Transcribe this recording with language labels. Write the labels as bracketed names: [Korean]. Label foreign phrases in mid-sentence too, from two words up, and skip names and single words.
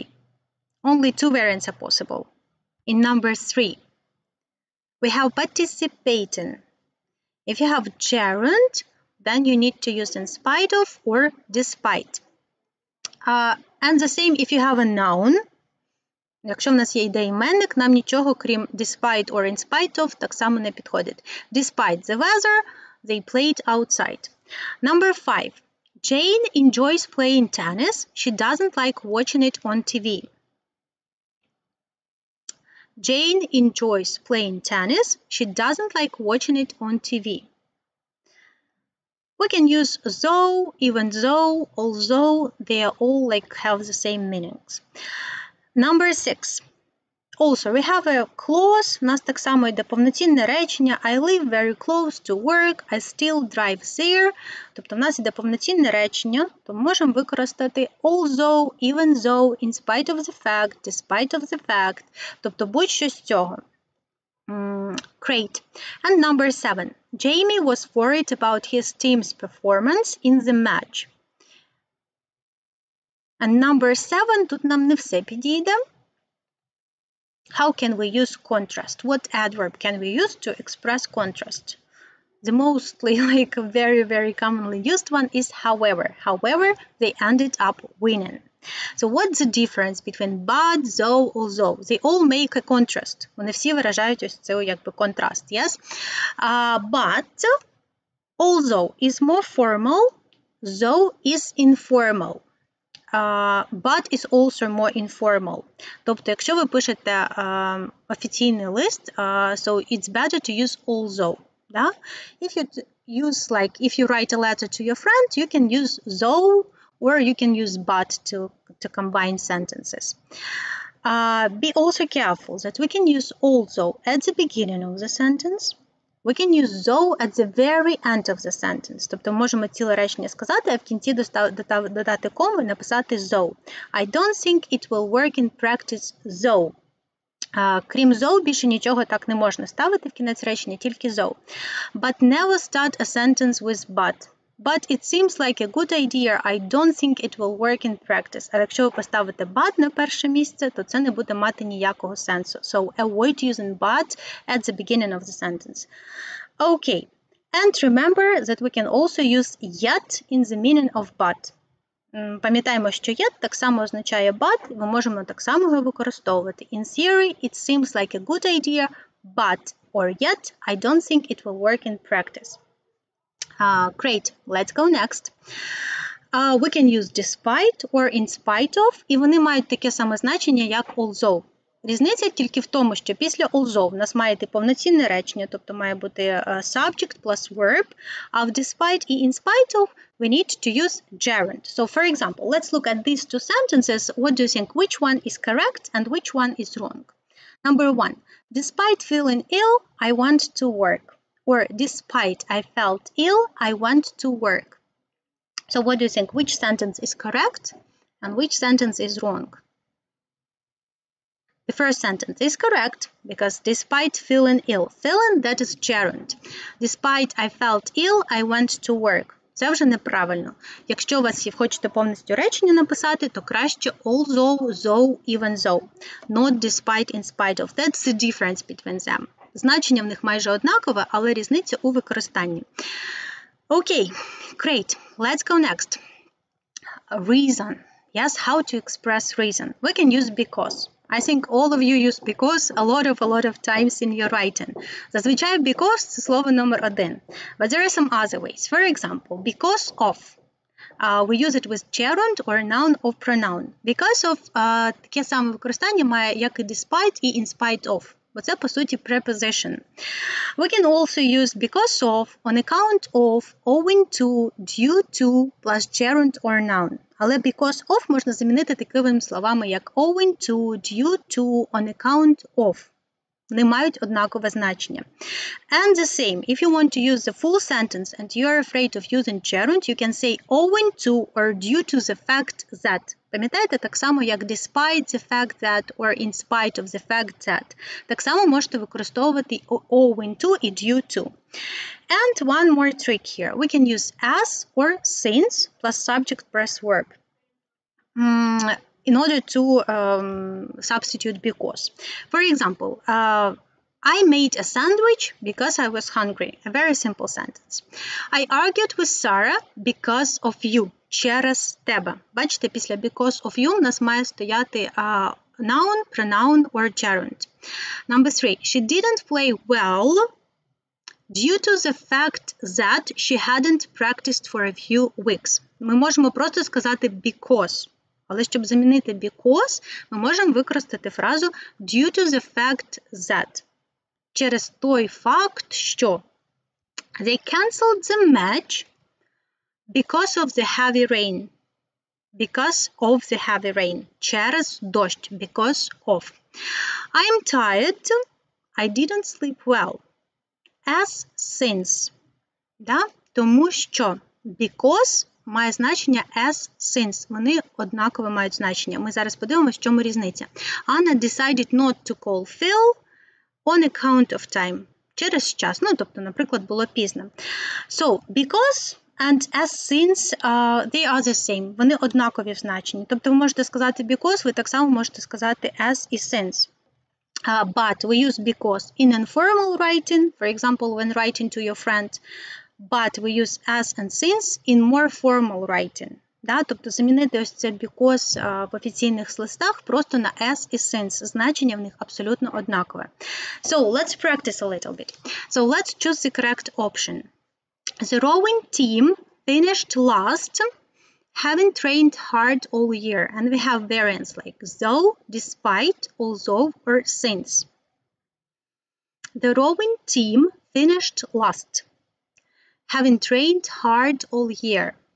[English] Only 2 variants are possible. In number 3, we have participating. If you have gerund, then you need to use in spite of or despite. And the same if you have a noun. [Ukrainian] Якщо в нас є іменник, нам нічого, крім [English] despite or in spite of, [Ukrainian] так само не підходить. [English] Despite the weather, they played outside. Number 5. Jane enjoys playing tennis. She doesn't like watching it on TV. Jane enjoys playing tennis. She doesn't like watching it on TV. We can use though, even though, although, they are all have the same meanings. Number 6. Also, we have a clause. [Ukrainian] У нас так само йде повноцінне речення. [English] I live very close to work. I still drive there. [Ukrainian] Тобто в нас йде повноцінне речення, то ми можемо використати [English] although, even though, in spite of the fact, despite of the fact. [Ukrainian] Тобто будь-що з цього. [English] Great. And number 7. Jamie was worried about his team's performance in the match. And number 7, тут нам не все підійде. How can we use contrast? What adverb can we use to express contrast? The mostly very, very commonly used one is however. However, they ended up winning. So what's the difference between but, though, although? They all make a contrast. [Ukrainian] Вони всі виражають ось це контраст, [English] yes? But although is more formal, though is informal. But is also more informal. [Ukrainian] Тобто, якщо ви пишете офіційний лист, [English] so it's better to use although. Да? If you write a letter to your friend, you can use though, or you can use but to combine sentences. Be also careful that we can use although at the beginning of the sentence. We can use though at the very end of the sentence. [Ukrainian] Тобто можемо ціле речення сказати, а в кінці додати кому і написати though. [English] I don't think it will work in practice though. [Ukrainian] Крім though, більше нічого так не можна ставити в кінець речення, тільки though. [English] But never start a sentence with but. But it seems like a good idea. I don't think it will work in practice. [Ukrainian] А якщо ви поставите but на перше місце, то це не буде мати ніякого сенсу. [English] So avoid using but at the beginning of the sentence. Okay. And remember that we can also use yet in the meaning of but. [Ukrainian] Пам'ятаємо, що yet так само означає but, і ми можемо так само його використовувати. [English] In theory, it seems like a good idea, but or yet, I don't think it will work in practice. Great, let's go next. We can use despite or in spite of, [Ukrainian] і вони мають таке саме значення, як although. Різниця тільки в тому, що після although в нас має йти повноцінне речення, тобто має бути [English] subject plus verb, [Ukrainian] а в despite і [English] in spite of we need to use gerund. So, for example, let's look at these two sentences. What do you think? Which one is correct and which one is wrong? Number 1. Despite feeling ill, I want to work. Or despite I felt ill, I want to work. So what do you think? Which sentence is correct and which sentence is wrong? The first sentence is correct because despite feeling ill. Feeling, that is gerund. Despite I felt ill, I went to work. [Ukrainian] Це вже неправильно. Якщо у вас хочете повністю речення написати, то краще [English] although, though, even though. Not despite, in spite of. That's the difference between them. [Ukrainian] Значення в них майже однакове, але різниця у використанні. [English] Okay, great. Let's go next. Reason. Yes, how to express reason. We can use because. I think all of you use because a lot of times in your writing. [Ukrainian] Зазвичай because – це слово номер 1. [English] But there are some other ways. For example, because of. We use it with gerund or noun or pronoun. Because of [Ukrainian] таке саме використання має як і despite і [English] in spite of. [Ukrainian] Бо це, по суті, preposition. [English] We can also use because of, on account of, owing to, due to, plus gerund or noun. [Ukrainian] Але [English] because of [Ukrainian] можна замінити такими словами, як [English] owing to, due to, on account of. [Ukrainian] Вони мають однакове значення. [English] And the same, if you want to use the full sentence and you are afraid of using gerund, you can say owing to or due to the fact that. [Ukrainian] Пам'ятаєте, так само, як [English] despite the fact that or in spite of the fact that. [Ukrainian] Так само можете використовувати [English] owing to [Ukrainian] і [English] due to. And one more trick here. We can use as or since plus subject plus verb. In order to substitute because. For example, I made a sandwich because I was hungry. A very simple sentence. I argued with Sarah because of you. [Ukrainian] Через тебе. Бачите, після [English] because of you [Ukrainian] у нас має стояти [English] noun, pronoun or gerund. Number 3. She didn't play well due to the fact that she hadn't practiced for a few weeks. [Ukrainian] Ми можемо просто сказати because. Але щоб замінити because, ми можемо використати фразу [English] due to the fact that. [Ukrainian] Через той факт, що [English] they cancelled the match because of the heavy rain. Because of the heavy rain. [Ukrainian] Через дощ. [English] Because of. I'm tired. I didn't sleep well. As since. [Ukrainian] Да? Тому що because має значення [English] as since. [Ukrainian] Вони однаково мають значення. Ми зараз подивимося, в чому різниця. [English] Anna decided not to call Phil on account of time. [Ukrainian] Через час. Ну, тобто, наприклад, було пізно. [English] So, because and as since, they are the same. [Ukrainian] Вони однакові в значенні. Тобто, ви можете сказати because, ви так само можете сказати as і since. [English] But we use because in informal writing, for example, when writing to your friend. But we use as and since in more formal writing. [Ukrainian] Да? Тобто замінити ось це because в офіційних листах просто на as і since. Значення в них абсолютно однакове. [English] So, let's practice a little bit. So, let's choose the correct option. The rowing team finished last, having trained hard all year. And we have variants like though, despite, although, or since. The rowing team finished last, having trained hard all year.